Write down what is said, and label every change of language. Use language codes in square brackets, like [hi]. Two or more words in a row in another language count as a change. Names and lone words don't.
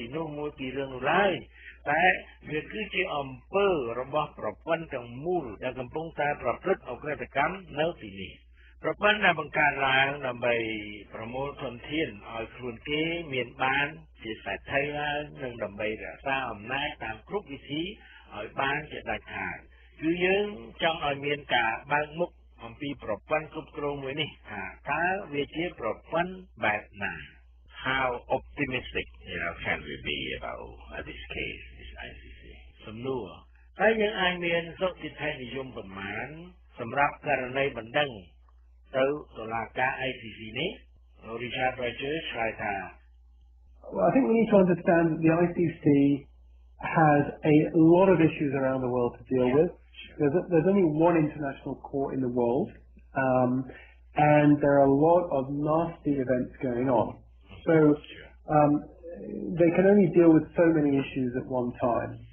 [km] នោះមួយពីររឿងនោះឡើយតែវាគឺជាអំពើរបស់ប្រព័ន្ធទាំងមូលដែលកំពុងតែប្រព្រឹត្តអក្រិតកម្មនៅទីនេះប្រព័ន្ធដែលបង្កើតឡើងដើម្បីប្រមូលធនធានឲ្យខ្លួនគេមានបានជាសេដ្ឋីឡើងនិងដើម្បីរក្សាអំណាចតាមគ្រប់វិធីឲ្យបានជាដាច់ខាតគឺយើងចង់ឲ្យមានការបើកមុខអំពីប្រព័ន្ធគ្រប់គ្រងមួយនេះថាតើវាជាប្រព័ន្ធបែបណា [en] How optimistic, can we be about this case, this ICC? [km] សំណួរហើយយើងអាចមានសុតិធិនិយមប្រមាណសម្រាប់ករណីបណ្ដឹងទៅតុលាការ ICC នេះ Richard Rogers ឆ្លើយថា [en] Well, I think we need to understand that the ICC has a lot of issues around the world to deal with. There's only one international court in the world, and there are a lot of nasty events going on. So they can only deal with so many issues at one time.